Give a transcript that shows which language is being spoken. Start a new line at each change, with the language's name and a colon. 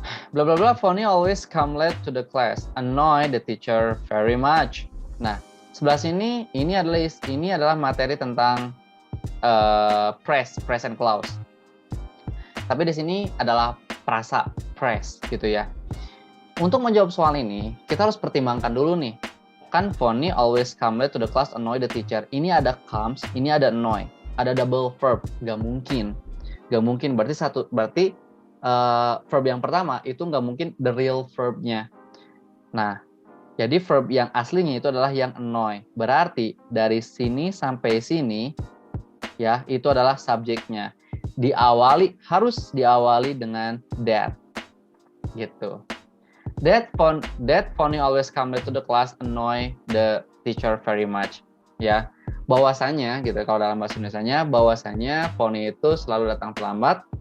English: Blah blah blah, Fonny always come late to the class, annoy the teacher very much.
Indonesian: Nah, sebelah sini ini adalah materi tentang present clause. Tapi di sini adalah prasa press gitu ya. Untuk menjawab soal ini, kita harus pertimbangkan dulu nih.
English: Kan Fonny always come late to the class, annoy the teacher.
Indonesian: Ini ada comes, ini ada annoy. Ada double verb, gak mungkin. Berarti verb yang pertama itu nggak mungkin the real verb-nya. Nah, jadi verb yang aslinya itu adalah yang annoy. Berarti dari sini sampai sini ya itu adalah subjeknya. Harus diawali dengan that. Gitu.
English: That Fonny always come late to the class, annoy the teacher very much.
Indonesian: Ya, bahwasanya gitu kalau dalam bahasa Indonesianya, bahwasanya Fonny itu selalu datang terlambat.